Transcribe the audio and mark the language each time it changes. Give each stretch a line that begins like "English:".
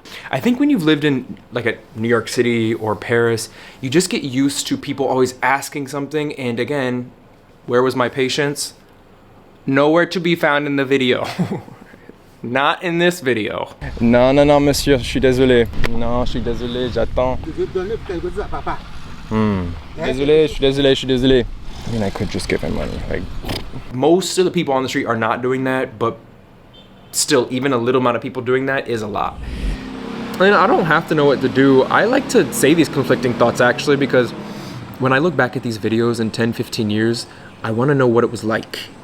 English: I think when you've lived in like a New York City or Paris, you just get used to people always asking something. And again, where was my patience? Nowhere to be found in the video. Not in this video.
French: Non, monsieur, je suis désolé. Non, je suis désolé, j'attends. Je veux donner quelque chose à papa. Désolé, je suis désolé.
English: I mean, I could just give him money. Like, most of the people on the street are not doing that, but still, even a little amount of people doing that is a lot. And I don't have to know what to do. I like to say these conflicting thoughts actually, because when I look back at these videos in 10, 15 years, I want to know what it was like.